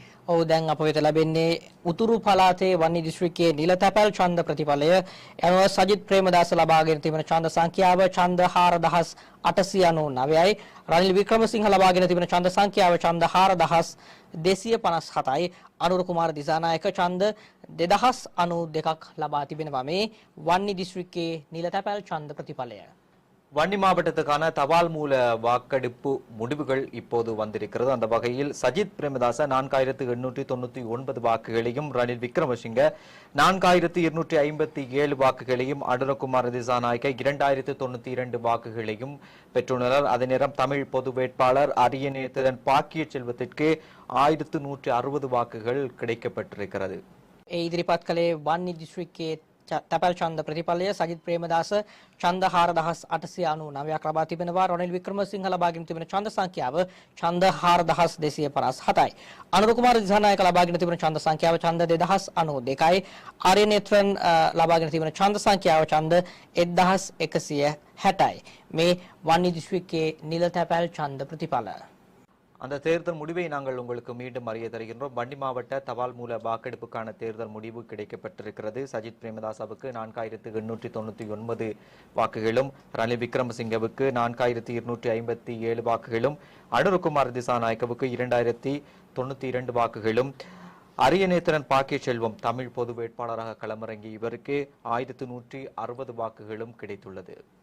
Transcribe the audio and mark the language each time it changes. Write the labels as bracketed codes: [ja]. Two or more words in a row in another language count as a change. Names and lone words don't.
[si] ඔව් දැන් අප වෙත ලැබෙන්නේ උතුරු පළාතේ වන්නි දිස්ත්‍රික්කයේ නිලතැපැල් ඡන්ද ප්‍රතිඵලය යනුව සජිත් ප්‍රේමදාස ලබාගෙන තිබෙන ඡන්ද සංඛ්‍යාව ඡන්ද 4899යි රනිල් වික්‍රමසිංහ ලබාගෙන තිබෙන ඡන්ද සංඛ්‍යාව ඡන්ද 4257යි අනුර කුමාර දිසානායක ඡන්ද 2092ක් ලබා තිබෙනවා මේ වන්නි දිස්ත්‍රික්කයේ නිලතැපැල් ඡන්ද ප්‍රතිඵලය [ta] வன்னி மாவட்டத்துக்கான தபால் மூல வாக்கெடுப்பு முடிவுகள் இப்போது வந்திருக்கிறது. அந்த வகையில் சஜித் பிரேமதாச 4899 வாக்குகளையும், ரணில் விக்ரமசிங்க 4257 வாக்குகளையும், அனுரகுமார் திசாநாயக்க 2092 வாக்குகளையும் பெற்றுள்ளனர். அதே நேரம் தமிழ் பொது வேட்பாளர் அரியநேத்திரன் பாக்கிய செல்வத்திற்கு 1160 வாக்குகள் கிடைக்கப்பட்டிருக்கிறது. [si] ඒ ඉදිරිපත් කළේ වන්නි දිස්ත්‍රික්කයේ තැපැල් ඡන්ද ප්‍රතිඵලය සජිත් ප්‍රේමදාස ඡන්ද 4899ක් ලබා තිබෙනවා. රනිල් වික්‍රමසිංහ ලබාගෙන තිබෙන ඡන්ද සංඛ්‍යාව ඡන්ද 4257යි. අනුර කුමාර දිසානායක ලබාගෙන තිබෙන ඡන්ද සංඛ්‍යාව ඡන්ද 2092යි. ආර්යනේත්‍රන් ලබාගෙන තිබෙන ඡන්ද සංඛ්‍යාව ඡන්ද 1160යි. මේ වන්නි දිස්ත්‍රික්කයේ නිල තැපැල් ඡන්ද ප්‍රතිඵල. [ta] அந்த தேர்தல் முடிவை நாங்கள் உங்களுக்கு மீண்டும் அறிய தருகின்றோம். வன்னி மாவட்ட தபால் மூல வாக்கெடுப்புக்கான தேர்தல் முடிவு கிடைக்கப்பட்டிருக்கிறது. சஜித் பிரேமதாசவுக்கு 4899 வாக்குகளும், ரணில் விக்ரமசிங்கவுக்கு 4257 வாக்குகளும், அனுரகுமார் திசாநாயக்கவுக்கு 2092 வாக்குகளும், அரியநேத்திரன் பாக்கிய செல்வம் தமிழ் பொது வேட்பாளராக களமிறங்கிய இவருக்கு 1160 வாக்குகளும் கிடைத்துள்ளது.